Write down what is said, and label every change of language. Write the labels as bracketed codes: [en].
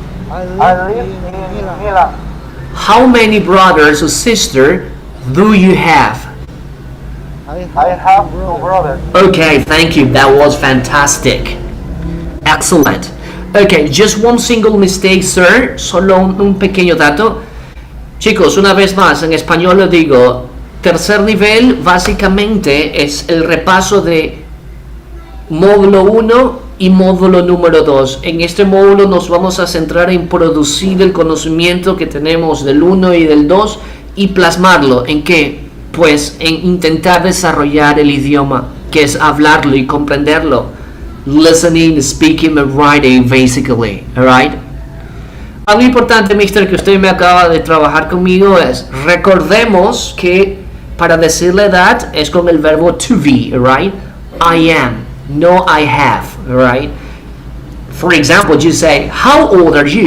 [en] I live in Milan. How many brothers or sisters do you have? I have 2 brothers. Okay, thank you. That was fantastic. Excellent. Okay, just one single mistake, sir. [es] Solo un pequeño dato. Chicos, una vez más, en español lo digo. Tercer nivel básicamente es el repaso de módulo 1 y módulo número 2. En este módulo nos vamos a centrar en producir el conocimiento que tenemos del 1 y del 2 y plasmarlo. ¿En qué? Pues en intentar desarrollar el idioma, que es hablarlo y comprenderlo. [en] Listening, speaking and writing, basically. Alright? [es] Algo importante, mister, que usted me acaba de trabajar conmigo es, recordemos que para decir la edad es con el verbo to be, right? [en] I am, no I have, right? For example, you say, how old are you?